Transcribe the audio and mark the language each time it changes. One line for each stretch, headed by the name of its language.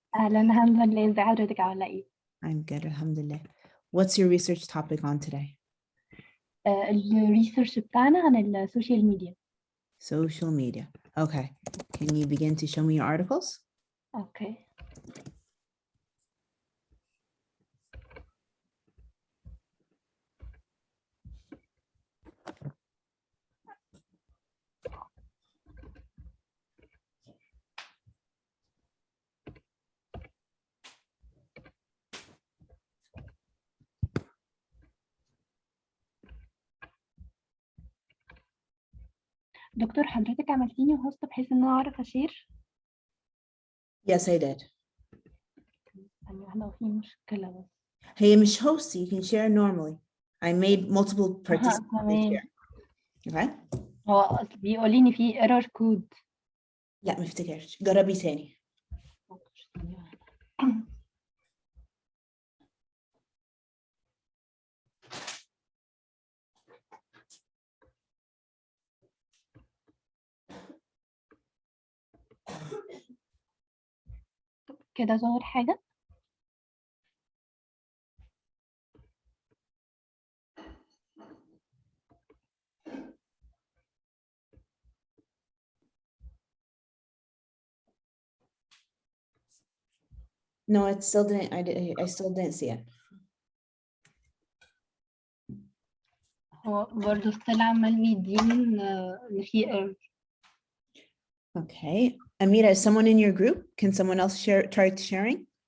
Arabic: أهلا الحمد لله، ازي حضرتك عاملة ايه؟
English: I'm good, alhamdulillah. What's your research topic on today?
Arabic: الريسيرش بتاعنا عن السوشيال ميديا.
English: Social media. Okay. Can you begin to show me your articles?
Arabic: اوكي. دكتور حضرتك عملتيني هوست بحيث ان انا اعرف اشير.
English: Yes, I did.
Arabic: ثانية واحدة وفي مشكلة بس. هي مش
English: host, you can share normally. I made multiple participants
Arabic: تمام.
English: share. Okay?
Arabic: هو أصل بيقول لي ان في ايرور كود. لا ما افتكرش. جربي تاني. كده ظهر حاجة.
English: No, it still didn't. I still didn't see it.
Arabic: هو برضه ستيل عمال بيديني ان في ايرور.
English: Okay. Amira, is someone in your group? Can someone else try sharing?